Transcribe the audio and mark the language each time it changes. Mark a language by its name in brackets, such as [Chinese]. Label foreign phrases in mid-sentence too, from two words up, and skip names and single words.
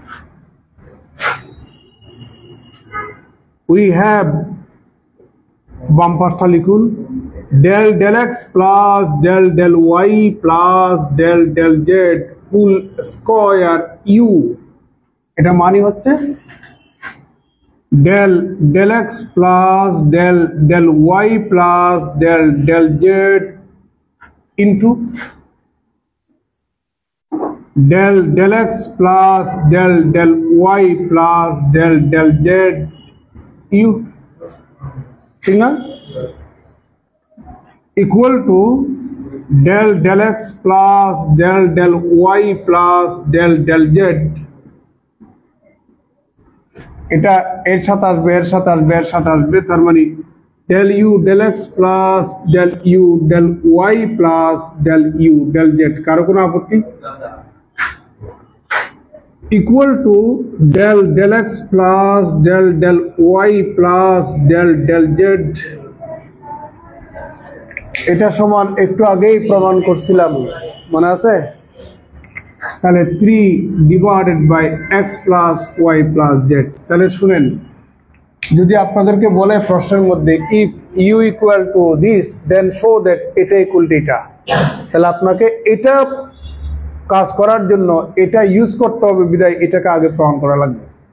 [English] we have, [Bangla] বাম পাশটা লিখুন, [English] del del x plus del del y plus del del z full square u. [Bangla] এটা মানে হচ্ছে [English] del del x plus del del y plus del del z into del del x plus del del y plus del del z u, [Bangla] ঠিক না? [English] equal to del del x plus del del y plus del del z। [Bangla] এটা এর সাথে আসবে, এর সাথে আসবে, এর সাথে আসবে, তার মানে [English] del u del x plus del u del y plus del u del z। [Bangla] কারো কোনো আপত্তি? [English] equal to del del x plus del del y plus del del z। [Bangla] এটা সমান একটু আগেই প্রমাণ করছিলাম, মনে আছে? [English] তাহলে 3 divided by x plus y plus z. [Bangla] তাহলে শুনেন, যদি আপনাদেরকে বলে প্রশ্নের মধ্যে [English] if u equal to this then show that [Bangla] এটা ইকুয়াল টু এটা, তাহলে আপনাকে এটা কাজ করার জন্য এটা ইউজ করতে হবে, বিদায় এটাকে আগে প্রমাণ করা লাগবে।